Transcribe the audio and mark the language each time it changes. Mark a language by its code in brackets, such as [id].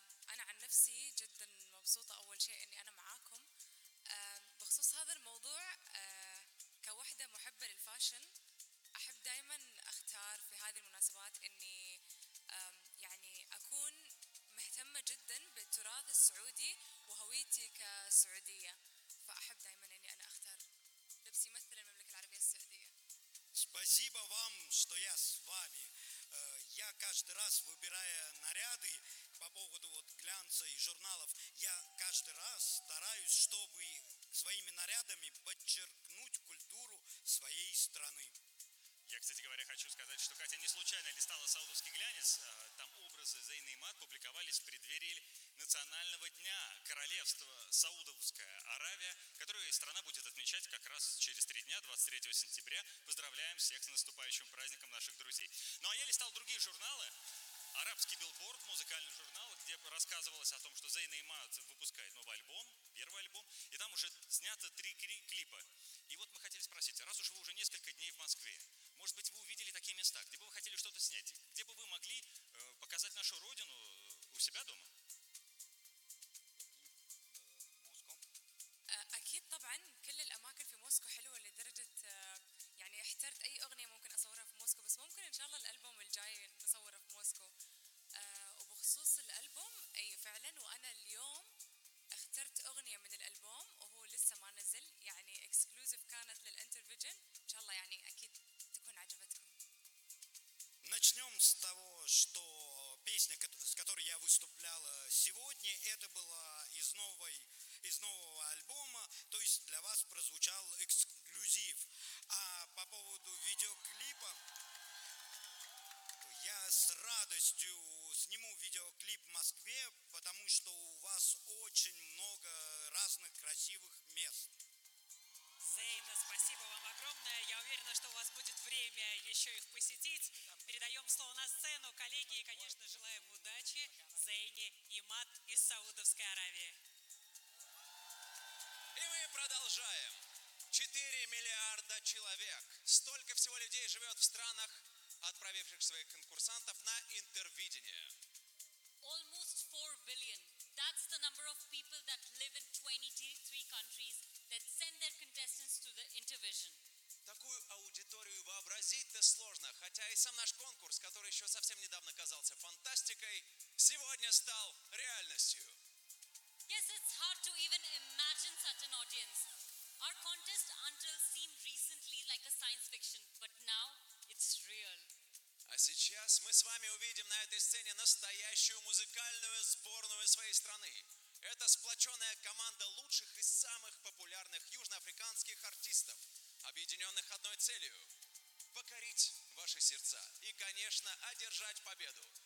[ar] أنا عن نفسي جدا مبسوطة أول شيء إني أنا معاكم بخصوص هذا الموضوع كوحدة محبة للفاشن أحب دائما أختار في هذه المناسبات إني يعني أكون مهتمة جدا بالتراث السعودي وهويتي كسعودية فأحب دائما إني أنا أختار لبسي مثل المملكة العربية السعودية. [ru] Спасибо вам, что я с вами. Я каждый раз выбирая наряды по поводу вот глянца и журналов, я каждый раз стараюсь, чтобы своими нарядами подчеркнуть культуру своей страны. Я, кстати говоря, хочу сказать, что Катя не случайно листала «Саудовский глянец». Там образы Зейна Эймад публиковались в преддверии национального дня королевства Саудовская Аравия, которую страна будет отмечать как раз через 3 дня, 23 сентября. Поздравляем всех с наступающим праздником наших друзей. Ну а я листал другие журналы. Арабский билборд, музыкальный журнал, где рассказывалось о том, что Зейн Эймад выпускает новый альбом, первый альбом, и там уже снято 3 клипа. И вот мы хотели спросить, раз уж вы уже несколько дней в Москве, может быть, вы увидели такие места, где бы вы хотели что-то снять, где бы вы могли показать нашу родину у себя дома? [ar] أكيد طبعاً كل الأماكن في موسكو حلوة لدرجة يعني احترت أي أغنية ممكن أصورها في موسكو بس ممكن إن شاء الله الألبوم الجاي نصوره في موسكو وبخصوص الألبوم أي فعلاً وأنا اليوم اخترت أغنية من الألبوم وهو لسه ما نزل يعني إكسكلوزيف كانت للإنترفيجن إن شاء الله يعني أكيد تكون عجبتكم. [ru] Начнем с того, что песня, с которой я выступляла сегодня, это была из нового альбома, то есть для вас прозвучал эксклюзив. А по поводу видеоклипа, я с радостью сниму видеоклип в Москве, потому что у вас очень много разных красивых мест. Зейн, спасибо вам огромное. Я уверена, что у вас будет время еще их посетить. Передаем слово на сцену коллеге и, конечно, желаем удачи Зейне Эймад из Саудовской Аравии. И мы продолжаем. 4 миллиарда человек. Столько всего людей живет в странах отправивших своих конкурсантов на интервидение. [en] Almost 4 billion. That's the number of people that live in 23 countries that send their contestants to the Intervision. [ru] Такую аудиторию вообразить-то сложно, хотя и сам наш конкурс, который еще совсем недавно казался фантастикой, сегодня стал реальностью. [en] Yes, it's hard to even imagine such an audience. Our contest until seemed recently like a science fiction, but now it's real. [ru] А сейчас мы с вами увидим на этой сцене настоящую музыкальную сборную своей страны. Это сплоченная команда лучших и самых популярных южноафриканских артистов, объединенных одной целью – покорить ваши сердца и, конечно, одержать победу.